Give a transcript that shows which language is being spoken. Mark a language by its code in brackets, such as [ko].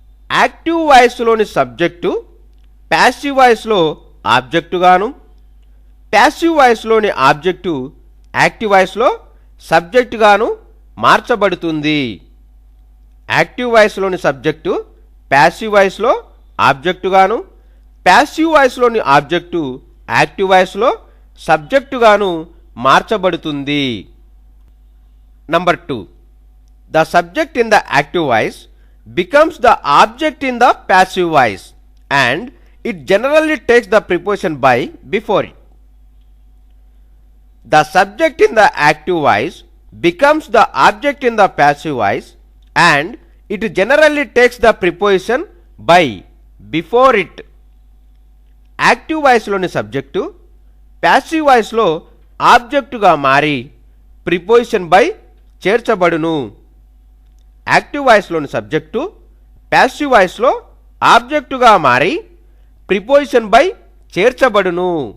[te] Active వాయిస్లోని subject passive వాయిస్లో ఆబ్జెక్టుగాను, passive వాయిస్లోని object active వాయిస్లో సబ్జెక్టుగాను మార్చబడుతుంది. యాక్టివ్ వాయిస్లోని సబ్జెక్టు ప్యాసివ్ వాయిస్లో ఆబ్జెక్టుగాను, ప్యాసివ్ వాయిస్లోని ఆబ్జెక్టు యాక్టివ్ వాయిస్లో సబ్జెక్టుగాను మార్చబడుతుంది. [en] Number 2, the subject in the active voice becomes the object in the passive voice and it generally takes the preposition by before it. The subject in the active voice becomes the object in the passive voice and it generally takes the preposition by before it. [te] Active వాయిస్లోని subject passive వాయిస్లో ఆబ్జెక్టుగా మారి preposition by చేర్చబడును. Active వాయిస్లోని subject passive వాయిస్లో ఆబ్జెక్టుగా మారి preposition by చేర్చబడును.